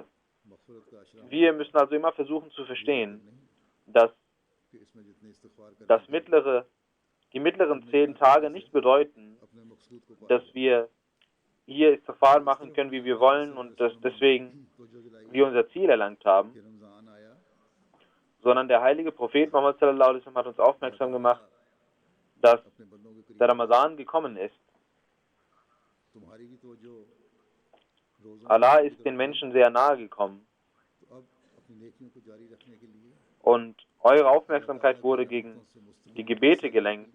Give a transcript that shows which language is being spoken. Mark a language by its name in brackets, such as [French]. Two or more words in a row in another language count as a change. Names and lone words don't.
[German] Wir müssen also immer versuchen zu verstehen, dass die mittleren 10 Tage nicht bedeuten, dass wir hier Istighfar machen können, wie wir wollen, und dass deswegen wir unser Ziel erlangt haben, sondern der heilige Prophet Muhammad [Arabic] صلى الله عليه وسلم [German] hat uns aufmerksam gemacht, dass der Ramadan gekommen ist. Allah ist den Menschen sehr nahe gekommen und eure Aufmerksamkeit wurde gegen die Gebete gelenkt.